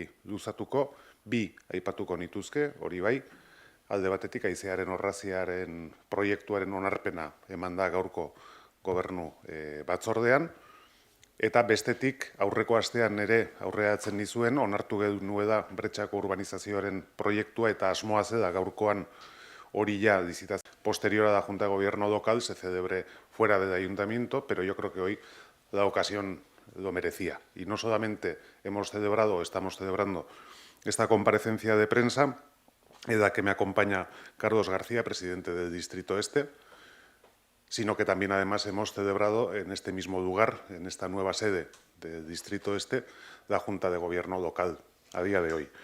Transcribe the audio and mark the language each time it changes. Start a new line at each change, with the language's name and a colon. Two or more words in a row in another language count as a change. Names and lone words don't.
Basque: luzatuko, bi aipatuko nituzke, hori bai, alde batetik haizearen orraziaren proiektuaren onarpena eman da gaurko gobernu batzordean, eta bestetik aurreko astean ere aurreatzen nizuen, onartu genuela Bretxako urbanizazioaren proiektua eta asmoa zela gaurkoan hori
Spanish: ya licitación posterior a la Junta de Gobierno local se celebre fuera del ayuntamiento, pero yo creo que hoy la ocasión lo merecía. Y no solamente hemos celebrado, estamos celebrando esta comparecencia de prensa, en la que me acompaña Carlos García, presidente del Distrito Este, sino que también además hemos celebrado en este mismo lugar, en esta nueva sede del Distrito Este, la Junta de Gobierno local a día de hoy.